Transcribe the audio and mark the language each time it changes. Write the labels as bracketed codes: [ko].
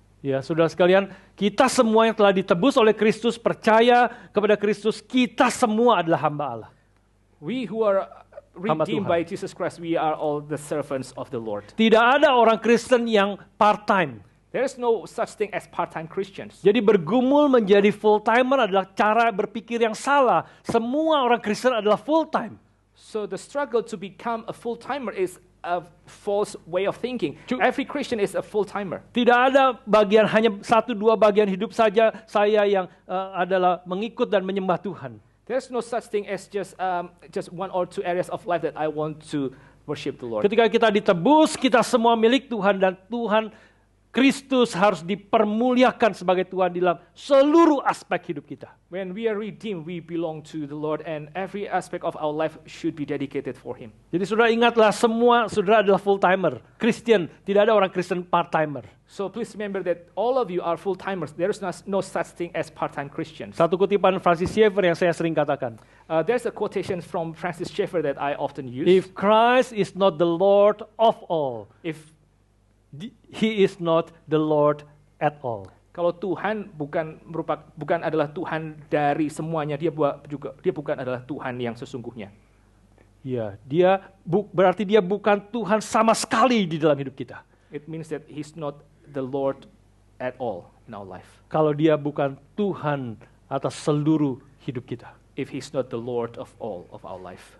[id] Ya, saudara sekalian, kita semua yang telah ditebus oleh Kristus, percaya kepada Kristus, kita semua adalah hamba Allah. [en] We who are redeemed by Jesus Christ, we are all the servants of the Lord. [id] Tidak ada orang Kristen yang part-time. [en] There is no such thing as part-time Christians. [id] Jadi bergumul menjadi full-timer adalah cara berpikir yang salah. Semua orang Kristen adalah full-time. [en] So the struggle to become a full-timer is a false way of thinking. Every Christian is a full-timer. [id] Tidak ada bagian, hanya 1-2 bagian hidup saja saya yang adalah mengikut dan menyembah Tuhan. [en] There's no such thing as just 1 or 2 areas of life that I want to worship the Lord. [id] Ketika kita ditebus, kita semua milik Tuhan, dan Tuhan Kristus harus dipermuliakan sebagai Tuhan dalam seluruh aspek hidup kita. [en] When we are redeemed, we belong to the Lord, and every aspect of our life should be dedicated for Him. [id] Jadi saudara ingatlah, semua saudara adalah full-timer, Christian, tidak ada orang Kristen part-timer. [en] So please remember that all of you are full-timers. There is no such thing as part-time Christians. [id] Satu kutipan Francis Schaeffer yang saya sering katakan. [en] There's a quotation from Francis Schaeffer that I often use. If Christ is not the Lord of all, If He is not the Lord at all. [id] Kalau Tuhan bukan adalah Tuhan dari semuanya, dia bukan adalah Tuhan yang sesungguhnya. Ya, berarti dia bukan Tuhan sama sekali di dalam hidup kita. [en] It means that He's not the Lord at all in our life. [id] Kalau dia bukan Tuhan atas seluruh hidup kita. [en] If He's not the Lord of all of our life.